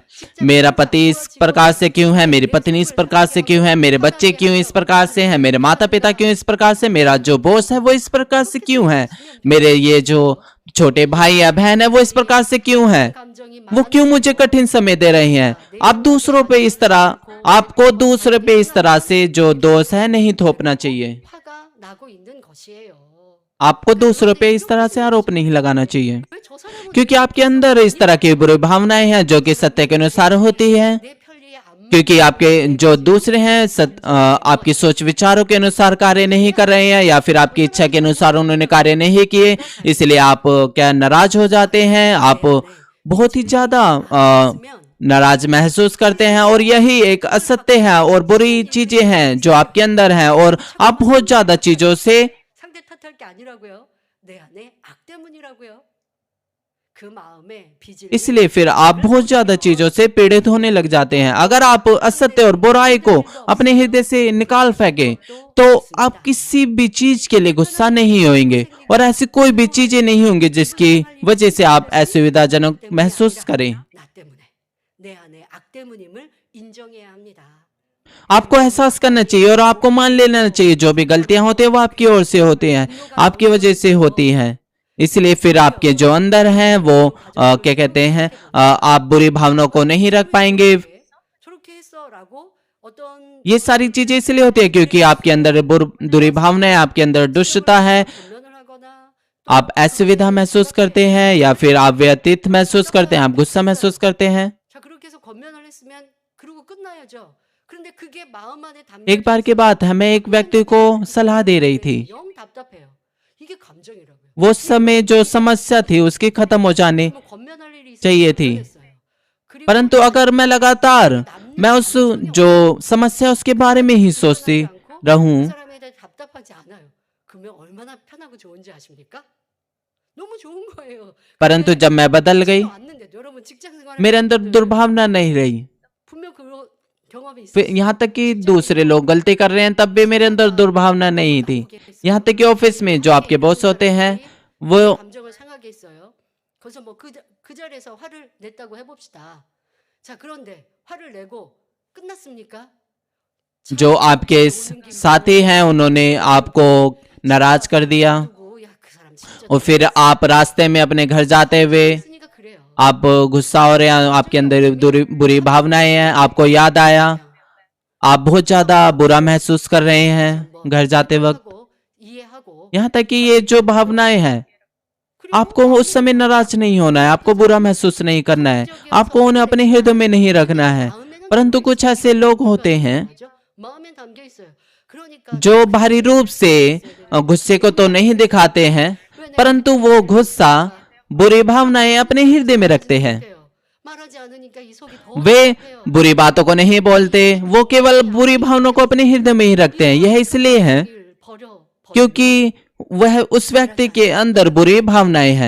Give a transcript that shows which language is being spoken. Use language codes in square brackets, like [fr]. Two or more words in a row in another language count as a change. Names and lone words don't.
[hi] मेरा पति इस प्रकार से क्यों है, मेरी पत्नी इस प्रकार से क्यों है, मेरे बच्चे क्यों इस प्रकार से हैं, मेरे माता पिता क्यों इस प्रकार से, मेरा जो बॉस है वो इस प्रकार से क्यों है, मेरे ये जो छोटे भाई या बहन है वो इस प्रकार से क्यों है, [ko] 감정이 [hi] वो क्यों मुझे कठिन समय दे रही हैं। आप दूसरों पे इस तरह, आपको दूसरे पे इस तरह से जो दोष है नहीं थोपना चाहिए। [ko] 화가 나고 있는 것이에요. [hi] आपको दूसरों पे इस तरह से आरोप नहीं लगाना चाहिए, [ko] 왜 저 사람은 [hi] क्योंकि आपके अंदर इस तरह की बुरी भावनाएं हैं जो कि सत्य के अनुसार होती है। [ko] 내 편리에 안 [hi] क्योंकि आपके जो दूसरे हैं आपकी सोच विचारों के अनुसार कार्य नहीं कर रहे हैं, या फिर आपकी इच्छा के अनुसार उन्होंने कार्य नहीं किए, इसलिए आप क्या नाराज हो जाते हैं, आप बहुत ही ज्यादा नाराज महसूस करते हैं। और यही एक असत्य है और बुरी चीजें हैं जो आपके अंदर हैं, और आप बहुत ज्यादा चीजों से [ko] 상대 탓할 게 아니라고요. 내 안에 악 때문이라고요. 그 마음에 빚을 [hi] इसलिए फिर आप बहुत ज्यादा चीजों से पीड़ित होने लग जाते हैं। अगर आप असत्य और बुराई को अपने हृदय से निकाल फेंके तो आप किसी भी चीज के लिए गुस्सा नहीं होंगे, और ऐसी कोई भी चीजें नहीं होंगी जिसकी वजह से आप असुविधाजनक महसूस करें। [ko] 나 때문에 내 안에 악 때문임을 인정해야 합니다. [hi] आपको एहसास करना चाहिए और आपको मान लेना चाहिए जो भी गलतियां होती है वो आपकी ओर से होती हैं, आपकी वजह से होती हैं। इसलिए फिर आपके जो अंदर हैं वो क्या कहते हैं, आप बुरी भावनाओं को नहीं रख पाएंगे। [ko] 저렇게 했어라고 어떤 [hi] ये सारी चीजें इसलिए होती है क्योंकि आपके अंदर बुरी भावनाएं, आपके अंदर दुष्टता है, [ko] 변론을 하거나 [hi] आप असुविधा महसूस करते हैं, या फिर आप व्यतीत महसूस करते हैं, आप गुस्सा महसूस करते हैं। [ko] 자 그렇게 해서 권면을 했으면 그러고 끝나야죠. 그런데 그게 마음 안에 [hi] एक बार के बाद हमें एक व्यक्ति को सलाह दे रही थी, [ko] 영 답답해요. 이게 감정이라고요. [hi] वो समय जो समस्या थी उसकी खत्म हो जाने [ko] 뭐 권면할 일이 있어서 [hi] चाहिए थी, [ko] 권면했어요. 그리고 [hi] परंतु अगर मैं लगातार मैं उस जो समस्या उसके बारे में ही सोचती रहूं, [ko] 그 사람에 대해 답답하지 않아요. 그러면 얼마나 편하고 좋은지 아십니까? 너무 좋은 거예요. [hi] परंतु जब मैं बदल गई, [ko] 왔는데 여러분 직장 생활 [hi] मेरे अंदर दुर्भावना नहीं रही। [ko] 분명 그런 경험이 [hi] फिर [ko] 있어요. [hi] यहाँ तक कि दूसरे लोग गलती कर रहे हैं तब भी मेरे अंदर दुर्भावना नहीं थी। यहाँ तक कि ऑफिस में जो आपके बॉस होते हैं वो [ko] 감정을 상하게 했어요. 그래서 뭐 그 자리에서 화를 냈다고 해봅시다. 자 그런데 화를 내고 끝났습니까? [hi] जो आपके साथी हैं उन्होंने आपको नाराज कर दिया, [ko] 그리고 야 그 사람 진짜 [hi] और फिर आप रास्ते में अपने घर जाते हुए [ko] 했으니까 그래요. [hi] आप गुस्सा हो रहे हैं, आपके अंदर बुरी भावनाएं हैं, आपको याद आया, आप बहुत ज्यादा बुरा महसूस कर रहे हैं घर जाते वक्त। [ko] 하고 이해하고 [hi] यहाँ तक कि ये जो भावनाएं हैं, आपको उस समय नाराज नहीं होना है, आपको बुरा महसूस नहीं करना है, आपको उन्हें अपने हृदय में नहीं रखना है। परंतु कुछ ऐसे लोग होते हैं [ko] 마음에 담겨 있어요. 그러니까 [hi] जो बाहरी रूप से गुस्से को तो नहीं दिखाते हैं, परंतु वो गुस्सा, बुरी भावनाएं अपने हृदय में रखते हैं। [ko] 말하지 않으니까 이 속이 더 [hi] वे [ko] 답답해요. [hi] बुरी बातों को नहीं बोलते, वो केवल बुरी भावनाओं को अपने हृदय में ही रखते हैं। यह इसलिए है क्योंकि वह उस व्यक्ति के अंदर बुरी भावनाएं हैं।